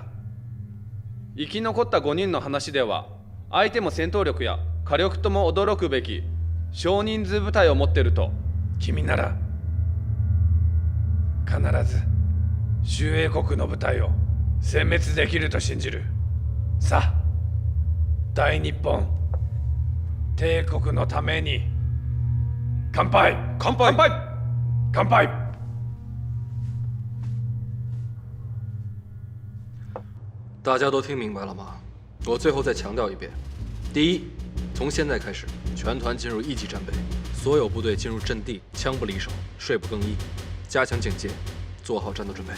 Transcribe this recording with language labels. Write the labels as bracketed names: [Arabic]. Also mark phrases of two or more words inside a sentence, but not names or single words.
[Japanese] 生き残った5人の話では相手も戦闘力や火力とも驚くべき少人数部隊を持ってると君なら必ず周英国の部隊を殲滅できると信じる。さあ、大日本帝国のために乾杯！乾杯！乾杯！乾杯！ [Chinese] 大家都听明白了吗？我最后再强调一遍：第一，从现在开始，全团进入1级战备，所有部队进入阵地，枪不离手，睡不更衣，加强警戒，做好战斗准备。